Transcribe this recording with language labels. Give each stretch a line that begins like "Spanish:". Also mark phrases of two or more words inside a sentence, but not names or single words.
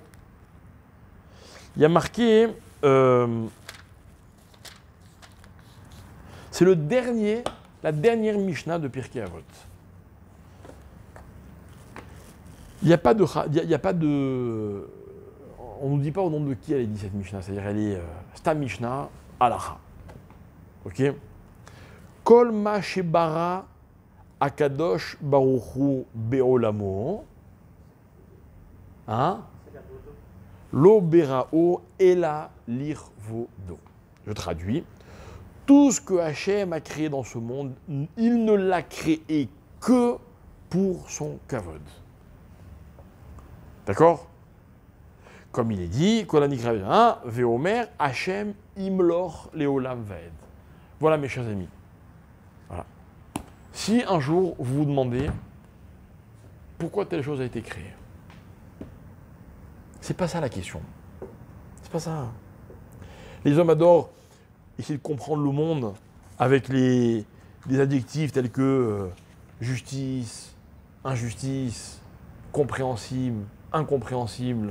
French: Il y a marqué, c'est la dernière Mishnah de Pirkei Avot. Il n'y a pas de, on ne nous dit pas au nom de qui elle est dit cette Mishnah, c'est-à-dire elle est
Hebrew: סתם משנה הלכה.
French: Ok?
Hebrew: כל מה שברא הקדוש ברוך הוא בעולמו. Hein? לא בראו אלא לכבודו.
French: Je traduis. Tout ce que Hachem a créé dans ce monde, il ne l'a créé que pour son kavod. D'accord? Comme il est dit,
Hebrew: ואומר ה' ימלוך לעולם ועד.
French: Voilà mes chers amis. Voilà. Si un jour vous vous demandez pourquoi telle chose a été créée, c'est pas ça la question. C'est pas ça. Les hommes adorent essayer de comprendre le monde avec des adjectifs tels que justice, injustice, compréhensible, incompréhensible.